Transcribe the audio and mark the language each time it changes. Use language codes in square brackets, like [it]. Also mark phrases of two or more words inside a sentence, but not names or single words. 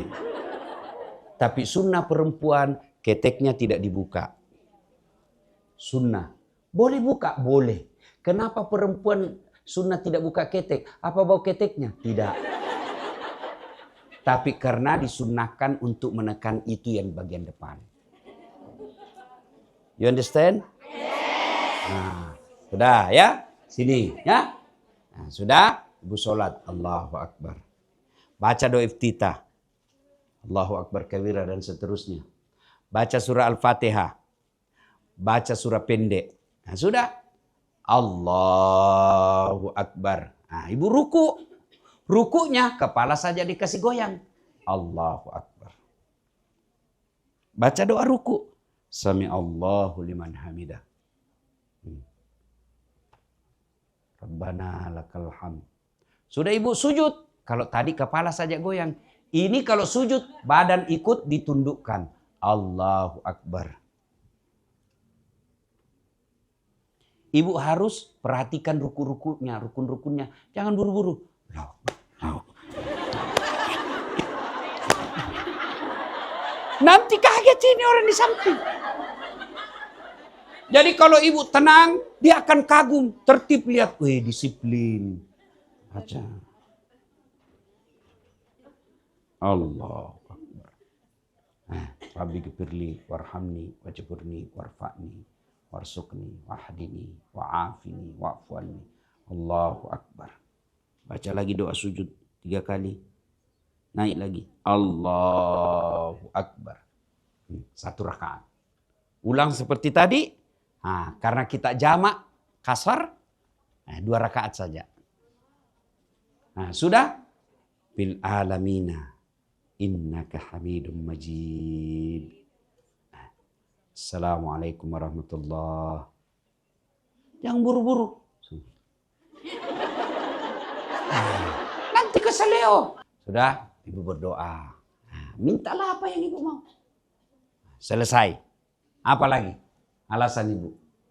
[id] Tapi sunnah perempuan, keteknya tidak dibuka. Sunnah. Boleh buka? Boleh. Kenapa perempuan sunnah tidak buka ketek? Apa bau keteknya? Tidak. Tapi karena disunnahkan untuk menekan itu yang bagian depan. [en] You understand? [id] Nah, Sudah ya? Sini ya. Nah, sudah? Ibu sholat. [ar] الله أكبر. [id] Baca doa iftitah. [ar] الله أكبر كبيرا [id] dan seterusnya. Baca surah Al-Fatihah. Baca surah pendek. Nah, sudah. [ar] الله أكبر. [id] Nah, ibu ruku. Rukunya kepala saja dikasih goyang. [ar] الله أكبر. [id] Baca doa ruku. [ar] سمع الله لمن حمده. ربنا لك الحمد. [id] Sudah ibu sujud. Kalau tadi kepala saja goyang. Ini kalau sujud badan ikut ditundukkan. [ar] الله أكبر. [id] Ibu harus perhatikan ruku-rukunya, rukun-rukunnya. Jangan buru-buru. Nanti kaget ini orang di samping. Jadi kalau ibu tenang, dia akan kagum. Tertib lihat. Wih, disiplin. Baca. [ar] الله أكبر. رب اغفرلي وارحمني واجبرني وارفعني وارزقني واهدني وعافني واعف عني. الله أكبر. [id] Baca lagi doa sujud 3 kali. Naik lagi. [ar] الله أكبر. [id] 1 rakaat. Ulang seperti tadi. Karena kita jamak kasar. 2 rakaat saja. Sudah. [ar] بالعالمين. إنك حميد مجيد. السلام عليكم ورحمة الله. [id] Jangan buru-buru. Nanti keseleo. Sudah, ibu berdoa. Mintalah apa yang ibu mau. Selesai. Apa lagi? Alasan ibu.